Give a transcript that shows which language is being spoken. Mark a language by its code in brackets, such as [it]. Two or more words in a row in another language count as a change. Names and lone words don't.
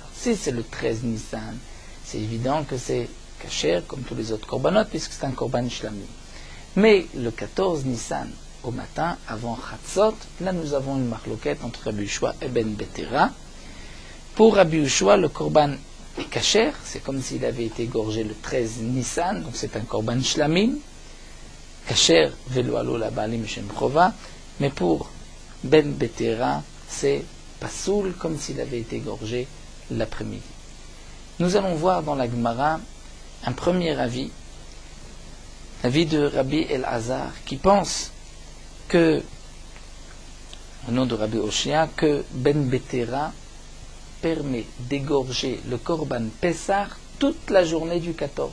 [fr] Si c'est le 13 Nissan, c'est évident que c'est kasher, comme tous les autres korbanot, puisque c'est un [he] קרבן שלמים. [fr] Mais le 14 Nissan, au matin, avant Chatzot, là nous avons une marloquette entre Rabbi Yehoshua et Ben Betera. Pour Rabbi Yehoshua, le korban est kasher, c'est comme s'il avait été égorgé le 13 Nissan, donc c'est un [he] קרבן שלמים. כשר ולא עלו לבעלים לשם חובה, [fr] mais pour Ben Betera, c'est pasoul, comme s'il avait été égorgé l'après-midi. Nous allons voir dans la Gemara un premier avis, l'avis de Rabbi El-Hazar, qui pense que, au nom de Rabbi Oshia, que Ben Betera permet d'égorger le [he] קרבן פסח [fr] toute la journée du 14.